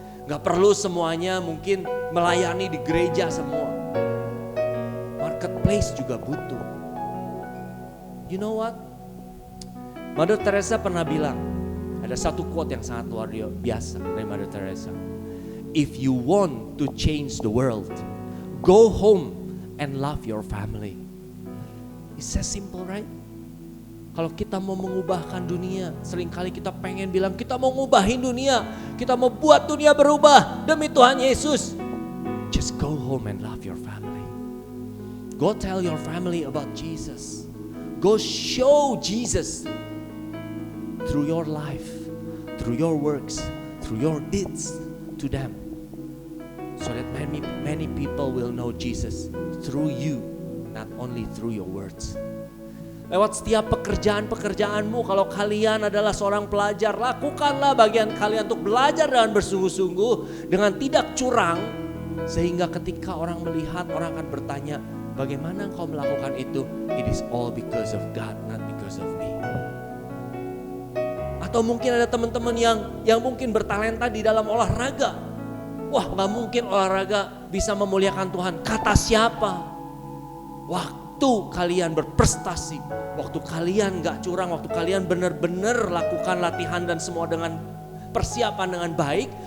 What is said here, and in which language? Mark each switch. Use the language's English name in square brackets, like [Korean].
[Indonesian] Gak perlu semuanya mungkin melayani di gereja semua. Marketplace juga butuh. [English] You know what? [Indonesian] Mother Teresa pernah bilang, ada satu quote yang sangat luar biasa dari Mother Teresa. [English] If you want to change the world, go home and love your family. It's so simple, right? [Indonesian] Kalau kita mau mengubahkan dunia, seringkali kita pengen bilang kita mau ngubahin dunia, kita mau buat dunia berubah demi Tuhan Yesus. [English] Just go home and love your family. Go tell your family about Jesus. Go show Jesus through your life, through your works, through your deeds to them. So that many people will know Jesus through you, not only through your words. [Indonesian] Lewat setiap pekerjaan-pekerjaanmu, kalau kalian adalah seorang pelajar, lakukanlah bagian kalian untuk belajar dengan bersungguh-sungguh, dengan tidak curang. Sehingga ketika orang melihat, orang akan bertanya, bagaimana engkau melakukan itu? [English] It is all because of God, not because of me. [Indonesian] Atau mungkin ada teman-teman yang mungkin bertalenta di dalam olahraga. Wah, gak mungkin olahraga bisa memuliakan Tuhan. Kata siapa? Waktu kalian berprestasi, waktu kalian gak curang, waktu kalian benar-benar lakukan latihan dan semua dengan persiapan dengan baik.